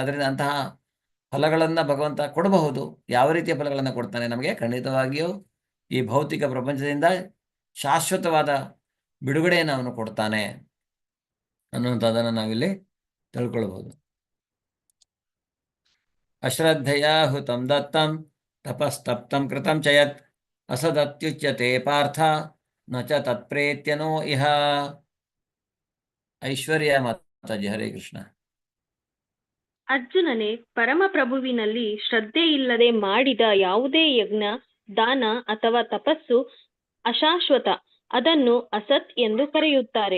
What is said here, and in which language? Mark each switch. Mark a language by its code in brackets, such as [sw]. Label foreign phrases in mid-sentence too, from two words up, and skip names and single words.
[kn] ಅದರಿಂದ ಅಂತಹ ಫಲಗಳನ್ನ ಭಗವಂತ ಕೊಡಬಹುದು. ಯಾವ ರೀತಿಯ ಫಲಗಳನ್ನು ಕೊಡ್ತಾನೆ ನಮಗೆ? ಖಂಡಿತವಾಗಿಯೂ ಈ ಭೌತಿಕ ಪ್ರಪಂಚದಿಂದ ಶಾಶ್ವತವಾದ ಬಿಡುಗಡೆಯನ್ನು ಅವನು ಕೊಡ್ತಾನೆ ಅನ್ನುವಂಥದ್ದನ್ನು ನಾವಿಲ್ಲಿ ತಿಳ್ಕೊಳ್ಬಹುದು. [sa] ಅಶ್ರದ್ಧೆಯ ಹುತಂ ದತ್ತಂ ತಪಸ್ತಪ್ತಂ ಕೃತಂ ಚಯತ್ ಅಸದತ್ಯುಚ್ಯತೆ ಪಾರ್ಥ ನ ಚ ತತ್ಪ್ರೇತ್ಯನೋ ಇಹ. [kn] ಐಶ್ವರ್ಯ ಮಾತಾಜಿ, [sa] ಹರೇ ಕೃಷ್ಣ. [kn] ಅರ್ಜುನನೇ, ಪರಮಪ್ರಭುವಿನಲ್ಲಿ ಶ್ರದ್ಧೆ ಇಲ್ಲದೆ ಮಾಡಿದ ಯಾವುದೇ ಯಜ್ಞ, ದಾನ ಅಥವಾ ತಪಸ್ಸು ಅಶಾಶ್ವತ. ಅದನ್ನು ಅಸತ್ ಎಂದು ಕರೆಯುತ್ತಾರೆ.